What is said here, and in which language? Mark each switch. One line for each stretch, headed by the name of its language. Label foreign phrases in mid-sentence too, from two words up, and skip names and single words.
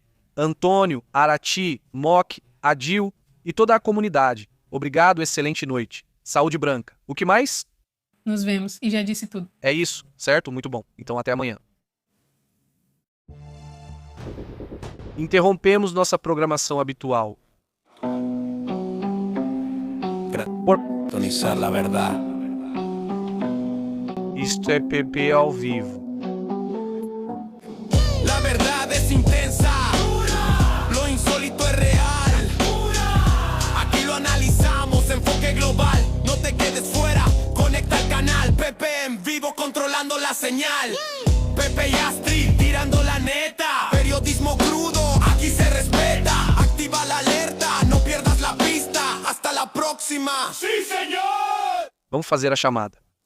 Portuguese: Antônio, Arati, Mock, Adil e toda a comunidade. Obrigado, excelente noite. Saúde branca. O que mais? Nos vemos, e já disse tudo. É isso, certo? Muito bom. Então até amanhã. Interrompemos nossa programação habitual.
Spanish: Sintonizar la verdad.
Portuguese: Isto é PP ao vivo.
Spanish: La verdad es intensa, lo insólito es real. Aquí lo analizamos, enfoque global. No te quedes fuera, conecta al canal. Pepe en vivo controlando la señal. Pepe y Astrid tirando la neta. Periodismo crudo, aquí se respeta. Activa la alerta, no pierdas la pista. Hasta la próxima. ¡Sí, señor!
Portuguese: Vamos fazer a chamada.